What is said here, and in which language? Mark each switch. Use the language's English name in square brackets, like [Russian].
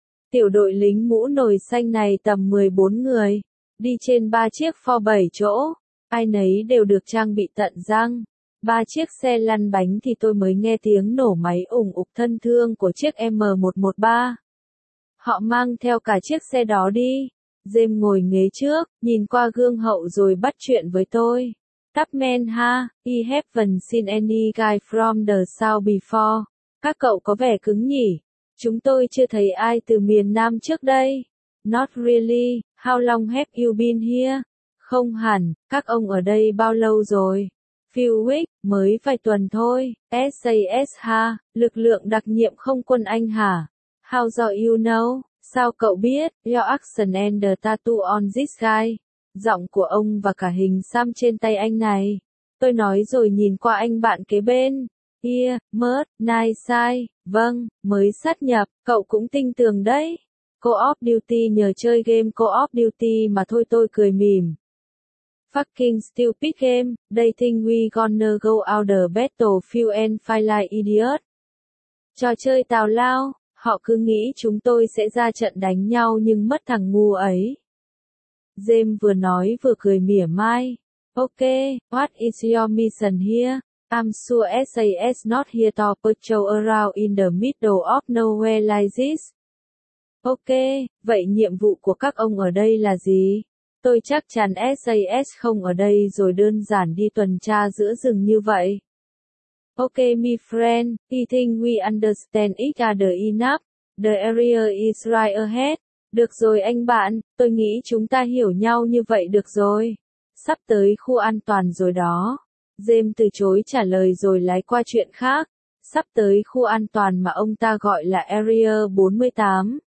[Vietnamese] Tiểu đội lính mũ nồi xanh này tầm 14 người, đi trên 3 chiếc Ford 7 chỗ, ai nấy đều được trang bị tận răng. 3 chiếc xe lăn bánh thì tôi mới nghe tiếng nổ máy ủng ục thân thương của chiếc M113. Họ mang theo cả chiếc xe đó đi. James ngồi ghế trước, nhìn qua gương hậu rồi bắt chuyện với tôi. [English] Tắp men ha, I haven't seen any guy from the South before. [Vietnamese] Các cậu có vẻ cứng nhỉ. Chúng tôi chưa thấy ai từ miền Nam trước đây. [English] Not really, how long have you been here? [Vietnamese] Không hẳn, các ông ở đây bao lâu rồi? [English] Few weeks, [Vietnamese] mới vài tuần thôi. SAS ha, lực lượng đặc nhiệm không quân Anh hả? [English] How do you know? [Vietnamese] Sao cậu biết? [English] Your accent and the tattoo on this guy. [Vietnamese] Giọng của ông và cả hình xăm trên tay anh này. Tôi nói rồi nhìn qua anh bạn kế bên. [English] Here, Mert, nice side. [Vietnamese] Vâng, mới sát nhập, cậu cũng tinh tường đấy. Call of Duty nhờ chơi game Call of Duty mà thôi, tôi cười mỉm. [English] Fucking stupid game, they think we gonna go out the battlefield and fight like idiot. [Vietnamese] Trò chơi tào lao, họ cứ nghĩ chúng tôi sẽ ra trận đánh nhau nhưng mất thằng ngu ấy. James vừa nói vừa cười mỉa mai. [English] Ok, what is your mission here? I'm sure SAS not here to patrol around in the middle of nowhere like this. [Vietnamese] Ok, vậy nhiệm vụ của các ông ở đây là gì? Tôi chắc chắn SAS không ở đây rồi đơn giản đi tuần tra giữa rừng như vậy. [English] Ok my friend, I think we understand each other enough. The area is right ahead. [Vietnamese] Được rồi anh bạn, tôi nghĩ chúng ta hiểu nhau như vậy được rồi. Sắp tới khu an toàn rồi đó. James từ chối trả lời rồi lái qua chuyện khác. Sắp tới khu an toàn mà ông ta gọi là Area 48.